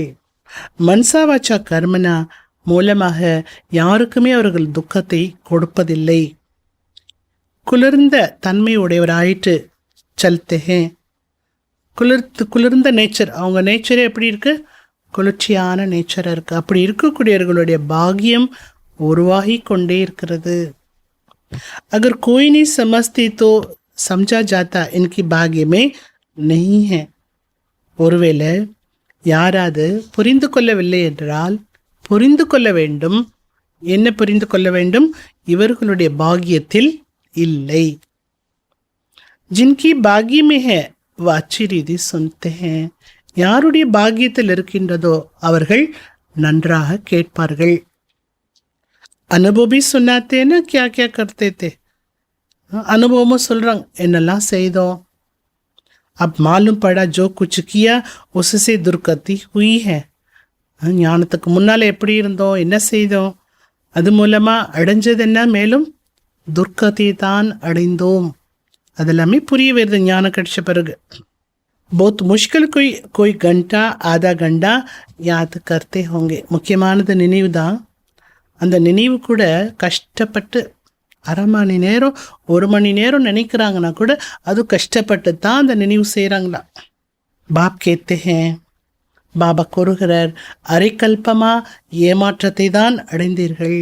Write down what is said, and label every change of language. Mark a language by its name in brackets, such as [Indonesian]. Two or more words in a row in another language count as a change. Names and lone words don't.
[Hindi] मनसा वाचा कर्मणा [Tamil] மூலமாக யாருக்குமே அவர்கள் துக்கத்தை கொடுப்பதில்லை. குளிர்ந்த தன்மையுடையவராயிட்டு சல்தே. குளிர்ந்த நேச்சர், அவங்க நேச்சரே எப்படி இருக்குது? குளிர்ச்சியான நேச்சராக இருக்குது. அப்படி இருக்கக்கூடியவர்களுடைய பாக்கியம் உருவாகி கொண்டே இருக்கிறது. [Hindi] अगर कोई नहीं समझती तो समझा जाता इनकी भाग्य में नहीं है. [Tamil] ஒருவேளை யாராவது புரிந்து கொள்ளவில்லை என்றால் புரிந்து கொள்ள வேண்டும். என்ன புரிந்து கொள்ள வேண்டும்? இவர்களுடைய பாக்கியத்தில் இல்லை. [Hindi] जिनकी भाग्य में है वह अच्छी रीति सुनते हैं. [Tamil] யாருடைய பாக்கியத்தில் இருக்கின்றதோ அவர்கள் நன்றாக கேட்பார்கள். [Hindi] अनुभवी सुनाते हैं क्या क्या करते थे. [Tamil] அனுபவமும் சொல்கிறாங்க, என்னெல்லாம் செய்தோம். [Hindi] अब मालूम पड़ा जो कुछ किया उससे दुर्गति हुई है. [Tamil] ஞானத்துக்கு முன்னால் எப்படி இருந்தோம், என்ன செய்தோம், அது மூலமாக அடைஞ்சது என்ன? மேலும் துர்கதி தான் அடைந்தோம். அதெல்லாமே புரிய வருது ஞானம் கிடைச்ச பிறகு. [Hindi] बहुत मुश्किल कोई घंटा आधा घंटा याद करते होंगे. [Tamil] முக்கியமானது நினைவு தான். அந்த நினைவு கூட கஷ்டப்பட்டு 1/2 மணி நேரம் 1 மணி நேரம் நினைக்கிறாங்கன்னா கூட அது கஷ்டப்பட்டு தான் அந்த நினைவு செய்கிறாங்களா. [Hindi] बाप कहते हैं, [Tamil] பாபா கூறுகிறார், அரைக்கல்பமாக ஏமாற்றத்தை தான் அடைந்தீர்கள்.